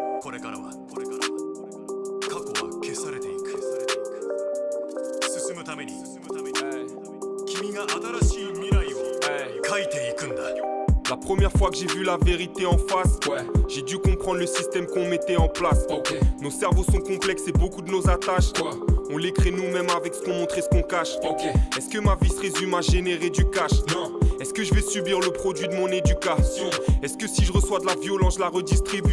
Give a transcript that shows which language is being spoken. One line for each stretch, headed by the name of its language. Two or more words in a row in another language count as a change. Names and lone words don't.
Japanese: これからは過去は消されていく進むために君が新しい未来を書いていくんだ
French: La première fois que j'ai vu la vérité en face, j'ai dû comprendre le système qu'on mettait en place. Nos cerveaux sont complexes et beaucoup de nos attaches, on les crée nous-mêmes avec ce qu'on montre et ce qu'on cache. Est-ce que ma vie se résume à générer du cash? Non. Est-ce que je vais subir le produit de mon éducation? Est-ce que si je reçois de la violence, je la redistribue?